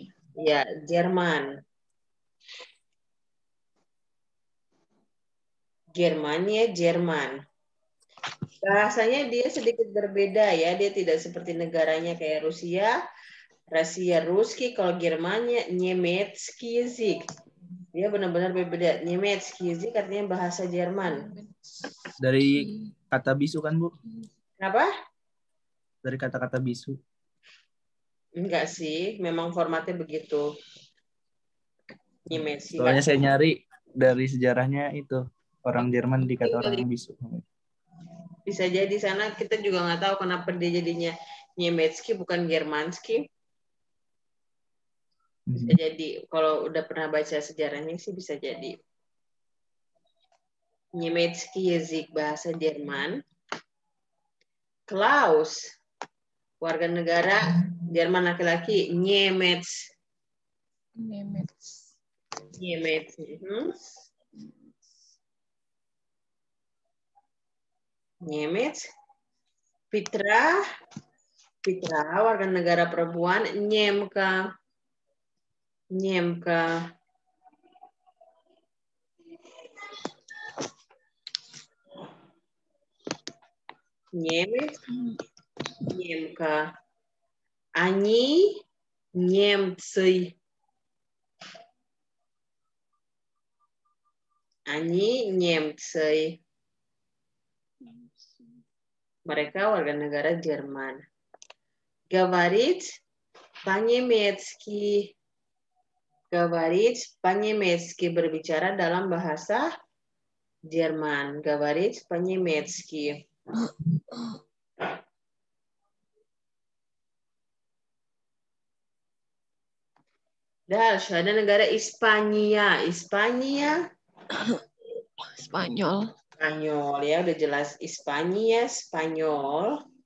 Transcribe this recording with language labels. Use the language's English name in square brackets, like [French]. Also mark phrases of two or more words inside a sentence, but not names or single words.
[Indonesian] Ya, Jerman. Germania, Jerman. Bahasanya dia sedikit berbeda ya. Dia tidak seperti negaranya kayak Rusia, Ruski. Kalau Germania, [Russian] Немецкий язык. [Indonesian] Dia benar-benar berbeda. [Russian] Немецкий язык [Indonesian] artinya bahasa Jerman. Dari kata bisu kan, Bu? Kenapa? Dari kata-kata bisu. Enggak sih, memang formatnya begitu. Nemecki. Soalnya saya nyari dari sejarahnya itu. Orang Jerman dikata orang bisu. Bisa jadi sana kita juga nggak tahu kenapa dia jadinya Nemecki bukan Germanski. Bisa jadi kalau udah pernah baca sejarahnya sih bisa jadi. [Russian] Немецкий язык [Indonesian] bahasa Jerman. Klaus warga negara Jerman laki-laki Nemets. Nemets. Fitra warga negara perempuan Nyemka. [Russian] Немка. Они немцы. [Indonesian] Mereka warga negara Jerman. [Russian] Говорит по-немецки. [Indonesian] Berbicara dalam bahasa Jerman. [Russian] Говорит по-немецки. [Indonesian] Dahsyat, ada negara Hispania. Spanyol ya, udah jelas Hispania, Spanyol.